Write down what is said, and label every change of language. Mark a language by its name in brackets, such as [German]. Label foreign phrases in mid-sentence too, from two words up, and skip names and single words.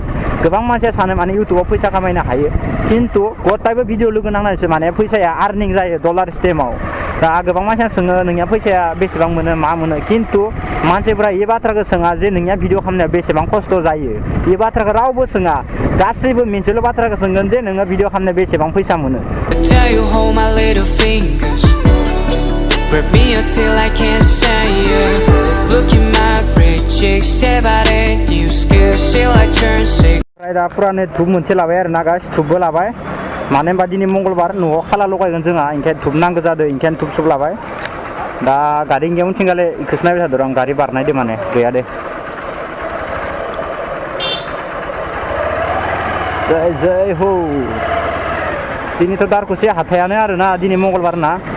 [Bodo] गोबां मानसिया सानो माने इउटुबाव फैसा खामायनो हायो खिन्थु गटायबो भिडिअ लोगो नांनानैसो माने फैसाया आर्निं जायो डलार सिस्टेमाव दा गोबां मानसिया सोङो नोंनिया फैसाया बेसेबां मोनो मा मोनो खिन्थु मानसिफोरा बे बाथ्राखौ सोङा जे नोंनिया भिडिअ खालामनाया बेसेबां खस्थ' जायो बे बाथ्राखौ रावबो सोङा गासैबो मोनसेल' बाथ्राखौ सोंगोन जे नोङो भिडिअ खालामनाया बेसेबां फैसा मोनो [English] Grab me until I can't stand you. Look at my freak chick, step out and you scared, still I turn sick. [Bodo] दा पुरानो धुप मोनसे लाबाय आरोना गाइस धुपबो लाबाय मानो होनबा दिनै मंगलबार न'आव खाला लगायगोन जोंहा ओंखायनो धुप नांगौ जादों ओंखायनो धुप सुप लाबाय दा गारि गैयामोन थिंगाले इखौसो नायबाय थादों आं गारि बारनायदो माने गैया दे जय जय हो दिनैथ' दारकुसि हाथायानो आरोना दिनै मंगलबार ना